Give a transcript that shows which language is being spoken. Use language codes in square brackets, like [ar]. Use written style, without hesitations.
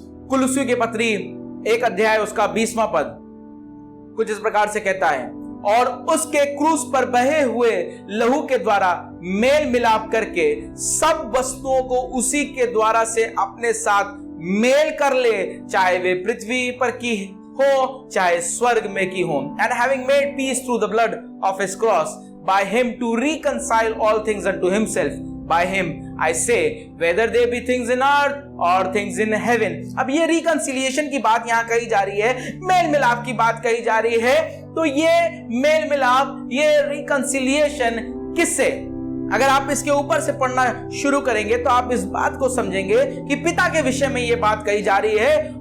[hi] कुलुस्सियों की पत्री 1 अध्याय उसका 20वां पद कुछ इस प्रकार से कहता है, और उसके क्रूस पर बहे हुए लहू के द्वारा मेल मिलाप करके सब वस्तुओं को उसी के द्वारा से अपने साथ मेल कर ले, चाहे वे पृथ्वी पर की हो चाहे स्वर्ग में की हो। [en] And having made peace through the blood of his cross by him to reconcile all things unto himself. By him I say whether they be things in earth or things in heaven. [hi] अब ये reconciliation की बात यहाँ कही जा रही है, mail मिलाप की बात कही जा रही है। तो ये मेल मिलाप, ये reconciliation किससे? अगर आप इसके ऊपर से पढ़ना शुरू करेंगे तो आप इस बात को समझेंगे कि पिता के विषय में ये बात कही जा रही है।